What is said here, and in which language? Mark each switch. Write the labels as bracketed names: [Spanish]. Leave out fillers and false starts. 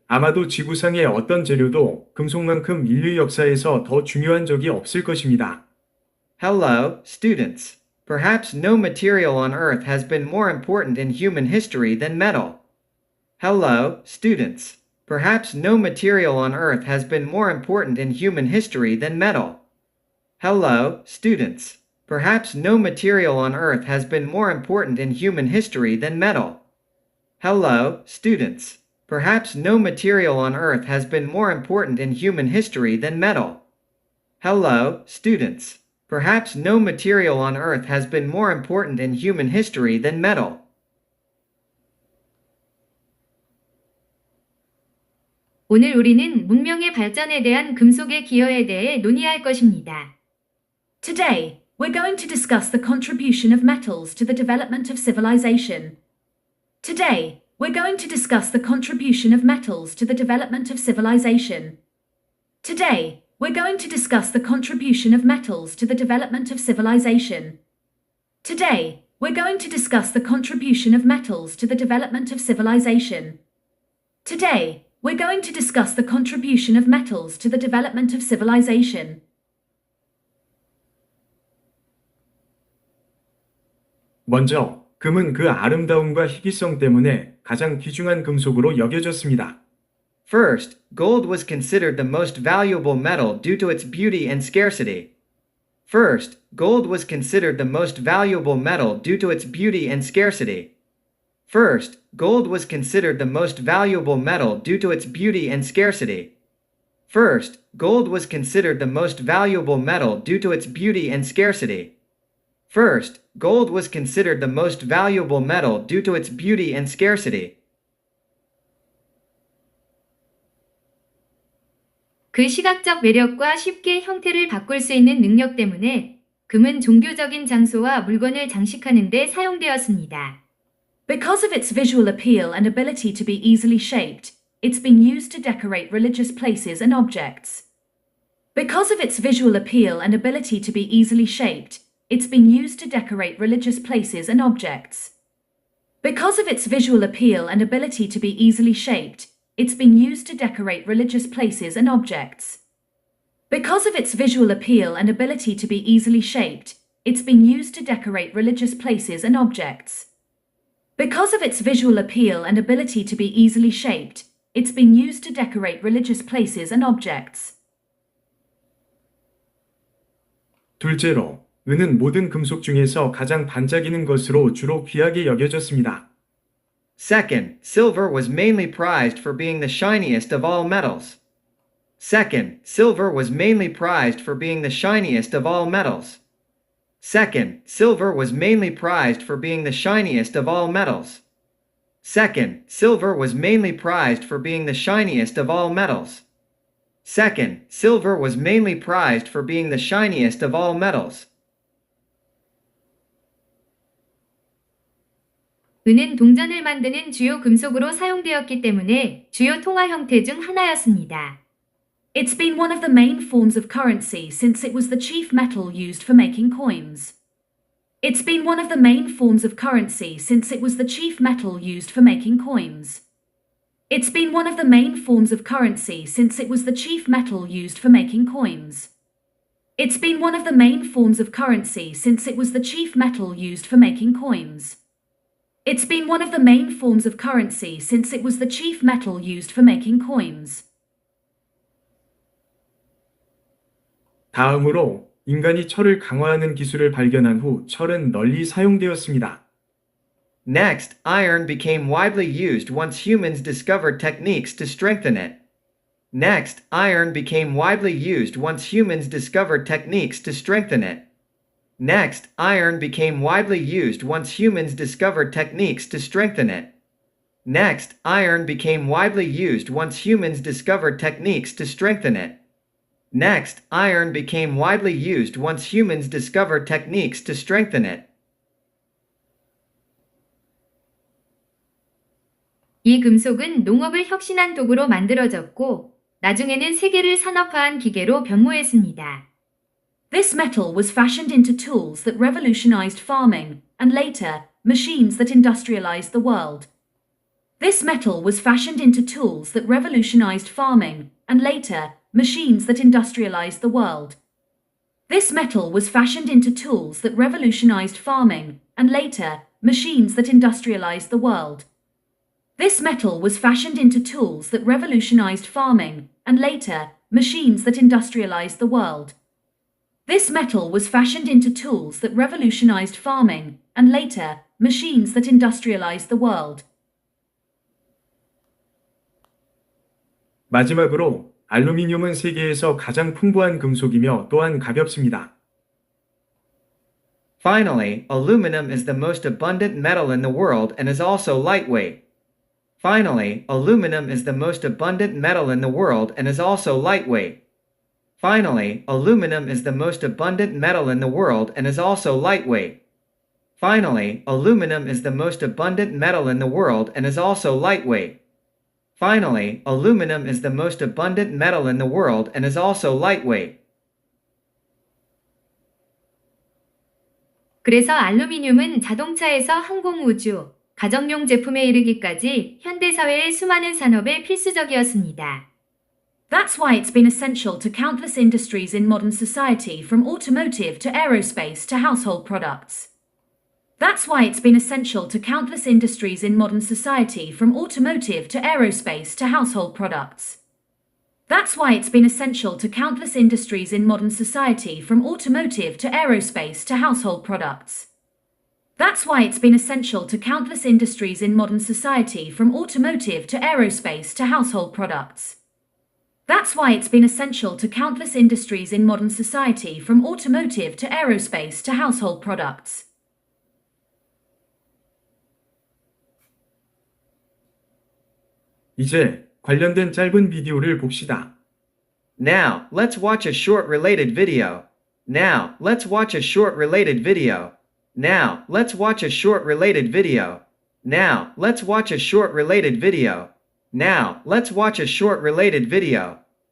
[Korean] 아마도 지구상의 어떤 재료도 금속만큼 인류 역사에서 더 중요한 적이 없을 것입니다. [English] Hello, students. Perhaps no material on Earth has been more important in human history than metal. Hello, students. Perhaps no material on Earth has been more important in human history than metal. Hello, students. Perhaps no material on Earth has been more important in human history than metal. Hello, students. Perhaps no material on Earth has been more important in human history than metal. Hello, students. Perhaps no material on Earth has been more important in human history than metal. [Korean] 오늘 우리는 문명의 발전에 대한 금속의 기여에 대해 논의할 것입니다. [English] Today, we're going to discuss the contribution of metals to the development of civilization. Today, we're going to discuss the contribution of metals to the development of civilization. Today, we're going to discuss the contribution of metals to the development of civilization. Today, we're going to discuss the contribution of metals to the development of civilization. Today, we're going to discuss the contribution of metals to the development of civilization. [Korean] 먼저, 금은 그 아름다움과 희귀성 때문에 가장 귀중한 금속으로 여겨졌습니다. [English] First, gold was considered the most valuable metal due to its beauty and scarcity. First, gold was considered the most valuable metal due to its beauty and scarcity. First, gold was considered the most valuable metal due to its beauty and scarcity. First, gold was considered the most valuable metal due to its beauty and scarcity. First, gold was considered the most valuable metal due to its beauty and scarcity. [Korean] 그 시각적 매력과 쉽게 형태를 바꿀 수 있는 능력 때문에 금은 종교적인 장소와 물건을 장식하는 데 사용되었습니다. [English] Because of its visual appeal and ability to be easily shaped, it's been used to decorate religious places and objects. Because of its visual appeal and ability to be easily shaped, it's been used to decorate religious places and objects. Because of its visual appeal and ability to be easily shaped, it's been used to decorate religious places and objects. Because of its visual appeal and ability to be easily shaped, it's been used to decorate religious places and objects. Because of its visual appeal and ability to be easily shaped, it's been used to decorate religious places and objects. [Korean] 둘째로, 은은 모든 금속 중에서 가장 반짝이는 것으로 주로 귀하게 여겨졌습니다. [English] Second, silver was mainly prized for being the shiniest of all metals. Second, silver was mainly prized for being the shiniest of all metals. Second, silver was mainly prized for being the shiniest of all metals. Second, silver was mainly prized for being the shiniest of all metals. Second, silver was mainly prized for being the shiniest of all metals. [Korean] 은은 동전을 만드는 주요 금속으로 사용되었기 때문에 주요 통화 형태 중 하나였습니다. [English] It's been one of the main forms of currency since it was the chief metal used for making coins. It's been one of the main forms of currency since it was the chief metal used for making coins. It's been one of the main forms of currency since it was the chief metal used for making coins. It's been one of the main forms of currency since it was the chief metal used for making coins. It's been one of the main forms of currency since it was the chief metal used for making coins. [Korean] 다음으로 인간이 철을 강화하는 기술을 발견한 후 철은 널리 사용되었습니다. [English] Next, iron became widely used once humans discovered techniques to strengthen it. Next, iron became widely used once humans discovered techniques to strengthen it. Next, iron became widely used once humans discovered techniques to strengthen it. Next, iron became widely used once humans discovered techniques to strengthen it. Next, iron became widely used once humans discovered techniques to strengthen it. [Korean] 이 금속은 농업을 혁신한 도구로 만들어졌고 나중에는 세계를 산업화한 기계로 변모했습니다. [English] This metal was fashioned into tools that revolutionized farming and later, machines that industrialized the world. This metal was fashioned into tools that revolutionized farming and later, machines that industrialized the world. This metal was fashioned into tools that revolutionized farming and later, machines that industrialized the world. This metal was fashioned into tools that revolutionized farming and later, machines that industrialized the world. This metal was fashioned into tools that revolutionized farming and later, machines that industrialized the world. [Korean] 마지막으로 알루미늄은 세계에서 가장 풍부한 금속이며 또한 가볍습니다. [English] Finally, aluminum is the most abundant metal in the world and is also lightweight. Finally, aluminum is the most abundant metal in the world and is also lightweight. Finally, aluminum is the most abundant metal in the world and is also lightweight. Finally, aluminum is the most abundant metal in the world and is also lightweight. Finally, aluminum is the most abundant metal in the world and is also lightweight. [Korean] 그래서 알루미늄은 자동차에서 항공우주, 가정용 제품에 이르기까지 현대사회의 수많은 산업에 필수적이었습니다. [English] That's why it's been essential to countless industries in modern society from automotive to aerospace to household products. That's why it's been essential to countless industries in modern society from automotive to aerospace to household products. That's why it's been essential to countless industries in modern society from automotive to aerospace to household products. That's why it's been essential to countless industries in modern society from automotive to aerospace to household products. That's why it's been essential to countless industries in modern society from automotive to aerospace to household products. [Korean] 이제 관련된 짧은 비디오를 봅시다. [English] Now, let's watch a short related video. Now, let's watch a short related video. Now, let's watch a short related video. Now, let's watch a short related video. Now, let's watch a short related video.